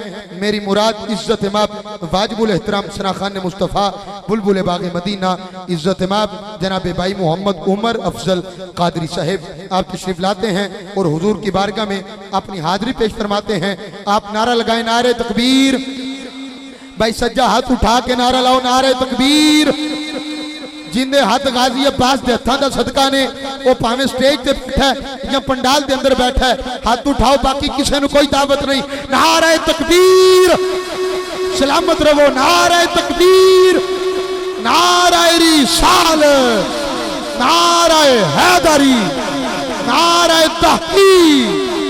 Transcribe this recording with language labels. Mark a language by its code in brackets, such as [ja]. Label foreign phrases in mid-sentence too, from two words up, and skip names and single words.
[ur] میری مراد عزت ماب واجب الاحترام ثناءخان مصطفیٰ بلبل باغ مدینہ, عزت ماب جناب بھائی محمد عمر افضل قادری صاحب, آپ تشریف لاتے ہیں اور حضور کی بارگاہ میں اپنی حاضری پیش فرماتے ہیں. آپ نعرہ لگائیں, نعرہ تکبیر. بھائی سجا ہاتھ اٹھا کے نعرہ لاؤ, نعرہ تکبیر. [pa] جندے ہاتھ غازی عباس دے ہتھاں دا صدقہ نے او بھانویں سٹیج تے بیٹھا ہے یا پنڈال دے اندر بیٹھا ہے, [ur] ہاتھ اٹھاؤ، باقی کسی کو کوئی دعوت نہیں. نعرۂ تکبیر، سلامت رہو، نعرۂ تکبیر، نعرۂ رسالت، نعرۂ حیدری، نعرۂ تحقیق.